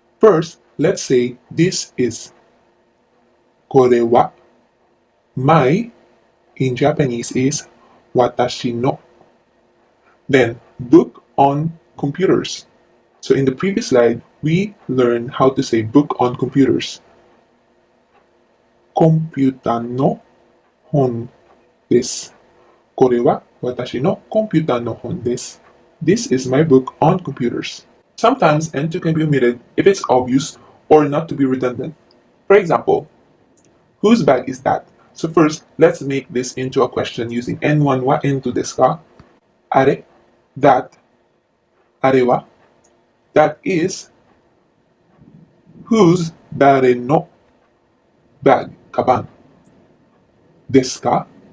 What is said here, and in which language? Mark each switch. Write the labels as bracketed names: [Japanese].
[English] First, let's say this is. [Japanese] これは [English] my in Japanese is [Japanese] 私の. [English] Then, book on computers. So in the previous slide, we learned how to say book on computers. [Japanese] コンピュータの本です。これは私のコンピュータの本です。 [English] This is my book on computers. Sometimes N2 can be omitted if it's obvious or not to be redundant. For example, whose bag is that? So first, let's make this into a question using N1 wa N2 desu ka? Are, that, are wa, that is, whose dare no bag, kaban, desu ka?